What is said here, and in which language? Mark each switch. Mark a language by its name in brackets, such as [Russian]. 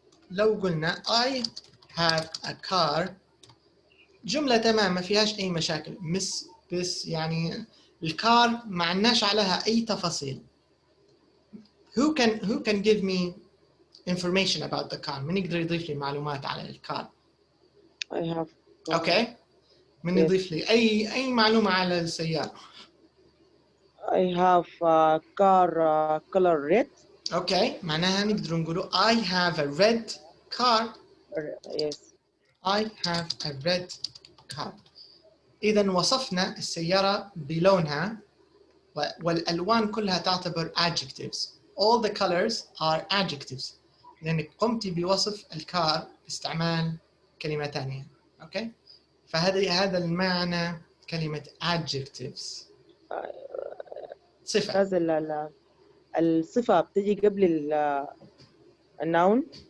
[Arabic] لو قلنا [English] I have a car [Arabic] جملة تمام ما فيهاش أي مشاكل، بس يعني الكار ما عندناش عليها أي تفاصيل. [English] Who can give me information about the car؟ [Arabic] من يقدر يضيف لي معلومات على الكار؟ [English] I have. [Arabic] أوكي. من يضيف لي أي معلومة على السيارة؟ [English] I have a car color red. [Arabic] أوكي، معناها نقدر نقوله [English] I have a red car. Yes. I have a red car. [Arabic] إذا وصفنا السيارة بلونها، والألوان كلها تعتبر adjectives. [English] All the colors are adjectives. [Arabic] لأنك قمتي بوصف الكار باستعمال كلمة ثانية. أوكي؟ فهذا المعنى كلمة adjectives. صفة. هذا الصفة بتجي قبل النون.